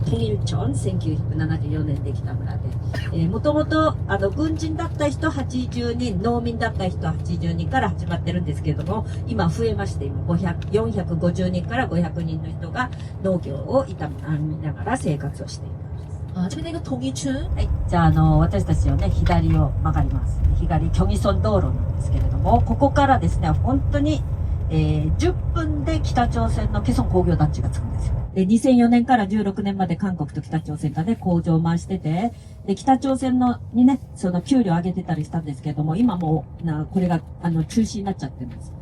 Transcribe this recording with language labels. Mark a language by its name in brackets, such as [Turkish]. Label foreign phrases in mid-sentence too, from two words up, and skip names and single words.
[Japanese] トイルチョン、1974年できた村で。もともと、軍人だった人80人、農民だった人80人から始まってるんですけれども、今増えまして、今450人から500人の人が農業を営みながら生活をしています。 [Chinese] 这边那个統一村。 [Japanese] はい。じゃあ、私たちはね、左を曲がります。左、キョギソン道路なんですけれども、ここからですね、本当に、10分で北朝鮮のケソン工業団地がつくんですよ。で、2004年から16年まで韓国と北朝鮮がね、工場を回してて、で、北朝鮮にね、その給料上げてたりしたんですけれども、今もこれが、中止になっちゃってるんです。